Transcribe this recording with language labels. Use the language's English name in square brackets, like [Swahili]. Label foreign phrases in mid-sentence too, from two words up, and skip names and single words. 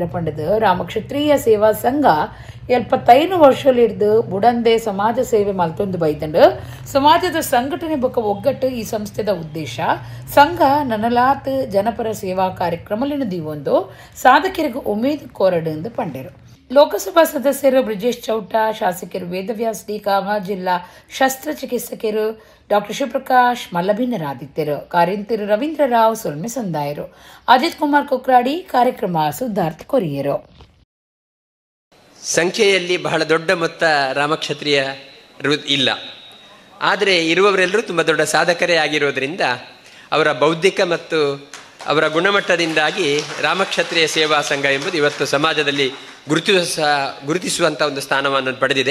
[Tulu] ಪಂಡದ ರಾಮಕ್ಷತ್ರಿಯ ಸೇವಾ ಸಂಘ 75 ವರ್ಷಲಿಡ್ದು ಬುಡಂದೆ ಸಮಾಜ ಸೇವೆ ಮಲ್ತೊಂದು ಬೈದಂಡು ಸಮಾಜದ ಸಂಘಟನೆ ಬೊಕ್ಕ ಒಗ್ಗಟ್ಟು ಈ ಸಂಸ್ಥೆದ ಉದ್ದೇಶ ಸಂಘ ನನಲಾತ್ ಜನಪರ ಸೇವಾ ಕಾರ್ಯಕ್ರಮಲಿನ ದೀವೊಂದು ಸಾಧಕರಿಗೆ ಉಮೇದು ಕೋರಡು ಎಂದು ಪಂಡೆರು ಲೋಕಸಭಾ ಸದಸ್ಯರು ಬ್ರಿಜೇಶ್ ಚೌಟ ಶಾಸಕರು ವೇದವ್ಯಾಸ್ ಡಿ ಕಾಮ ಜಿಲ್ಲಾ ಶಸ್ತ್ರಚಿಕಿತ್ಸಕರು ಡಾಕ್ಟರ್ ಶಿವಪ್ರಕಾಶ್ ಮಲ್ಲಭಿನ್ನರಾದಿತ್ಯರು ಕಾರ್ಯಂತಿರು ರವೀಂದ್ರ ರಾವ್ ಸೊಲ್ಮೆ ಸಂದಾಯರು ಅಜಿತ್ ಕುಮಾರ್ ಕುಕ್ರಾಡಿ ಕಾರ್ಯಕ್ರಮ ಸುಧಾರ್ಥ ಕೊರಿಯರು. [Kannada] ಸಂಖ್ಯೆಯಲ್ಲಿ ಬಹಳ ದೊಡ್ಡ ಮೊತ್ತ ರಾಮಕ್ಷತ್ರಿಯರು ಇಲ್ಲ, ಆದರೆ ಇರುವವರೆಲ್ಲರೂ ತುಂಬ ದೊಡ್ಡ ಸಾಧಕರೇ ಆಗಿರೋದ್ರಿಂದ ಅವರ ಬೌದ್ಧಿಕ ಮತ್ತು ಅವರ ಗುಣಮಟ್ಟದಿಂದಾಗಿ ರಾಮಕ್ಷತ್ರಿಯ ಸೇವಾ ಸಂಘ ಎಂಬುದು ಇವತ್ತು ಸಮಾಜದಲ್ಲಿ ಗುರುತಿಸುವಂಥ ಒಂದು ಸ್ಥಾನವನ್ನು ಪಡೆದಿದೆ.